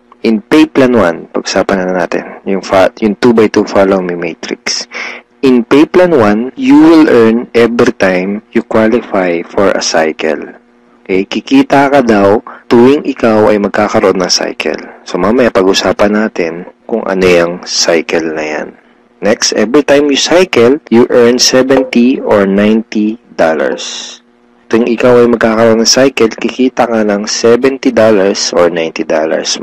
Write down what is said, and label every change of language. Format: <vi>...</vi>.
<tl>In pay plan 1, pag-usapan na natin yung 2x2 Follow Me Matrix.</tl> <en>In pay plan 1, you will earn every time you qualify for a cycle.</en> <tl>Okay, kikita ka daw tuwing ikaw ay magkakaroon ng cycle. So mamaya pag-usapan natin kung ano yung cycle na yan.</tl> <en>Next, every time you cycle, you earn $70 or $90.</en> <tl>Tuwing ikaw ay magkakaroon ng cycle, kikita ka ng $70 or $90.</tl>